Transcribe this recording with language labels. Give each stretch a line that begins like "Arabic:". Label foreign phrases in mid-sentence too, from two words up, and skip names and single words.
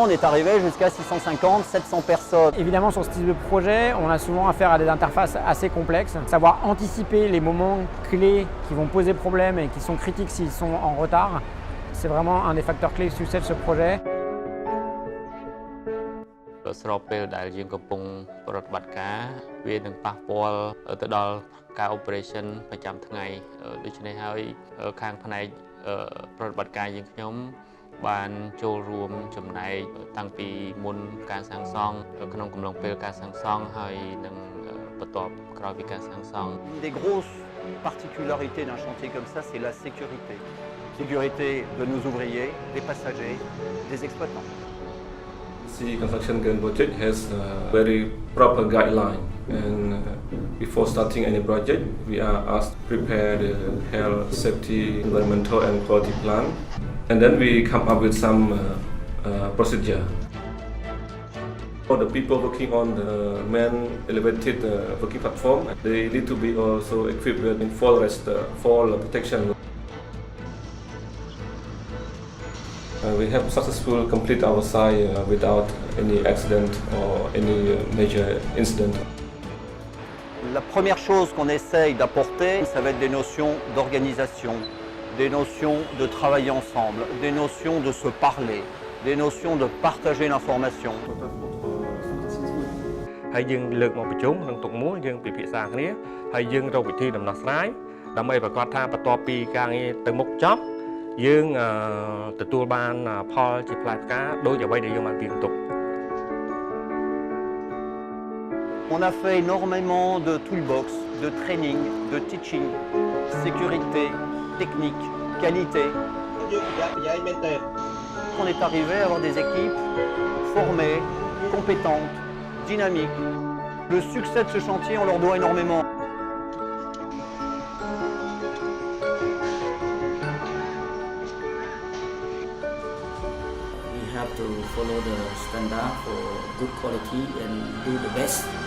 French: On est arrivé jusqu'à 650, 700 personnes. Évidemment, sur ce type de projet, on a souvent affaire à des interfaces assez complexes. Savoir anticiper les moments clés qui vont poser problème et qui sont critiques s'ils sont en retard, c'est vraiment un des facteurs clés de succès de ce projet.
Khmer: ស្របពេលដែលយើងកំពុងប្រតិបត្តិការវានឹងប៉ះពាល់ទៅដល់ការ operation ប្រចាំថ្ងៃដូច្នេះហើយខាងផ្នែកប្រតិបត្តិការយើងខ្ញុំបានចូលរួមចំណែកតាំងពីមុនការសាងសង់ក្នុងកំឡុងពេលការសាងសង់ហើយនឹងបន្ទាប់ក្រោយពីការសាងសង់
French: Des grosses particularités d'un chantier comme ça, c'est la sécurité. Sécurité de nos ouvriers, des passagers, des exploitants.
English: The construction project has a very proper guideline, and before starting any project, we are asked to prepare the health, safety, environmental, and quality plan, and then we come up with some procedure. For the people working on the main elevated working platform, they need to be also equipped with fall protection. We have successfully completed our site without any accident or any major incident.
French: La première chose qu'on essaye d'apporter, ça va être des notions d'organisation, des notions de travailler ensemble, des notions de se parler, des notions de partager l'information.
Khmer: ហើយយើងលើកមកប្រជុំក្នុងទុកមួយយើងពិភាក្សាគ្នាហើយយើងរកវិធីដំណោះស្រាយដើម្បីប្រកាសថាបន្ទាប់ពីការងារទៅមុខចប់យើងទទួលបានផលជាផ្លែផ្កាដោយអ្វីដែលយើងបានពីទុក
French: On a fait énormément de toolbox, de training, de teaching, sécurité, technique, qualité. On est arrivé à avoir des équipes formées, compétentes, dynamiques. Le succès de ce chantier, on leur doit énormément.
English: We have to follow the standard for good quality and do the best.